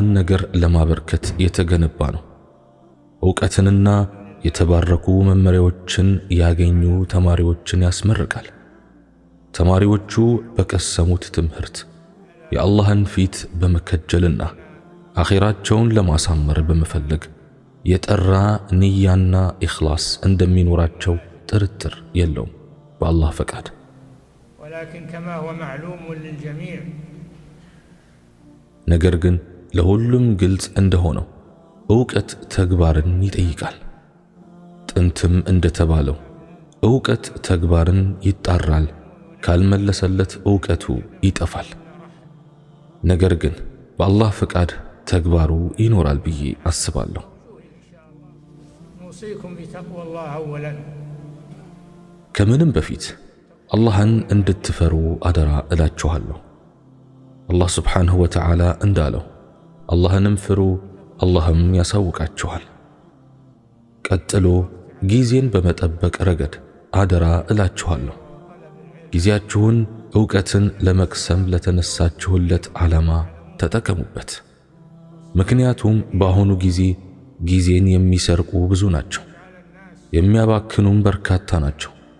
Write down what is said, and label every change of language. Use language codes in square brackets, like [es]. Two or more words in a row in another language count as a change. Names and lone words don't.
[am] ነገር ለማበርከት የተገነባ ነው። ዕውቀትንና የተባረኩ መመሪያዎችን ያገኙ ተማሪዎችን ያስመርቃል። ተማሪዎቹ በቀሰሙት ትምህርት የአላህን ፊት በመከጀልና አኺራቸውን ለማሳመር በመፈለግ የጠራ ንያና ኢኽላስ እንደሚኖራቸው ጥርጥር የለውም በአላህ ፈቃድ። [ar] ولكن كما هو معلوم للجميع [am] ነገር ግን ለሁሉም ግልጽ እንደሆነው ዕውቀት ተግባርን ይጠይቃል። ጥንትም እንደተባለው ዕውቀት ተግባርን ይጣራል፣ ካልመለሰለት ዕውቀቱ ይጠፋል። ነገር ግን በአላህ ፈቃድ ተግባሩ ይኖራል ብዬ አስባለሁ። [ar] نوصيكم بتقوى الله أولا [am] ከምንም በፊት አላህን እንድትፈሩ አደራ እላችኋለሁ። አላህ ሱብሓነሁ ወተዓላ እንዳለው አላህንም ፍሩ አላህም ያሳውቃችኋል። ቀጥሎ ጊዜን በመጠበቅ ረገድ አደራ እላችኋለሁ። ጊዜያችሁን ዕውቀትን ለመቅሰም ለተነሳችሁለት ዓላማ ተጠቀሙበት። ምክንያቱም በአሁኑ ጊዜ ጊዜን የሚሰርቁ ብዙ ናቸው፣ የሚያባክኑም በርካታ ናቸው።